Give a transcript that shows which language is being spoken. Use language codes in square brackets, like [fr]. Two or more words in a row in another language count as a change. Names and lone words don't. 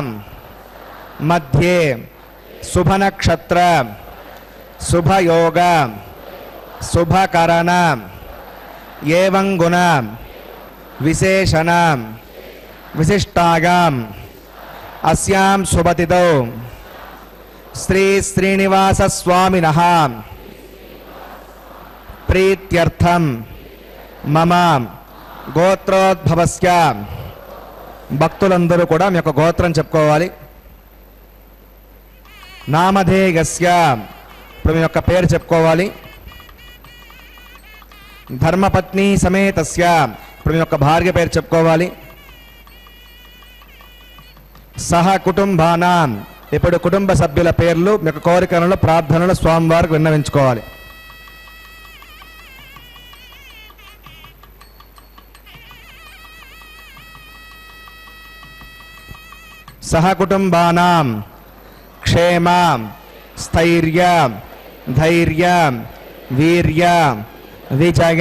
[sa] मध्ये शुभ नक्षत्र शुभ योग शुभ करण एवं गुण विशेषण विशिष्टायां अस्यां शुभतिथौ श्री श्रीनिवास स्वामिनः प्रीत्यर्थं मम गोत्रोद्भवस्य [te] భక్తులందరూ కూడా మీ యొక్క గోత్రం చెప్పుకోవాలి. నామధేయస్య ఇప్పుడు మీ యొక్క పేరు చెప్పుకోవాలి. [sa] ధర్మపత్ని సమేతస్య [te] ఇప్పుడు మీ యొక్క భార్య పేరు చెప్పుకోవాలి. [sa] సహ కుటుంబానాం [te] ఇప్పుడు కుటుంబ సభ్యుల పేర్లు మీ యొక్క కోరికలను ప్రార్థనలు స్వామివారికి విన్నవించుకోవాలి. [sa] सह कुटुंबानां क्षेम स्थैर्य धैर्य वीर्य विजय